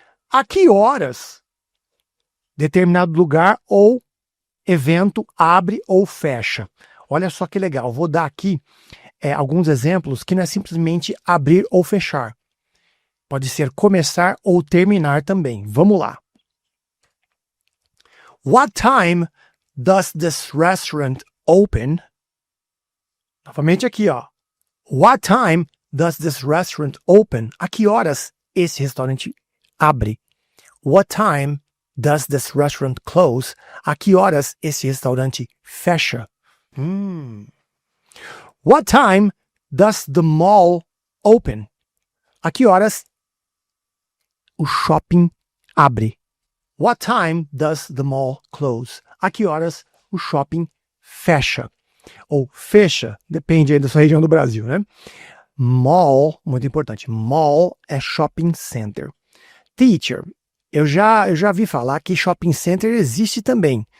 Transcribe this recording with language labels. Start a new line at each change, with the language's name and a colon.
Portuguese: A que horas determinado lugar ou evento abre ou fecha? Olha só que legal, vou dar aqui alguns exemplos que não é simplesmente abrir ou fechar. Pode ser começar ou terminar também. Vamos lá.
English: What time does this restaurant open?
Portuguese: Novamente aqui, ó.
English: What time does this restaurant open?
Portuguese: A que horas esse restaurante abre?
English: What time does this restaurant close?
Portuguese: A que horas esse restaurante fecha?
English: What time does the mall open?
Portuguese: A que horas o shopping abre?
English: What time does the mall close?
Portuguese: A que horas o shopping fecha? Ou fecha, depende aí da sua região do Brasil, né? Mall, muito importante. Mall é shopping center. Teacher, eu já vi falar que shopping center existe também.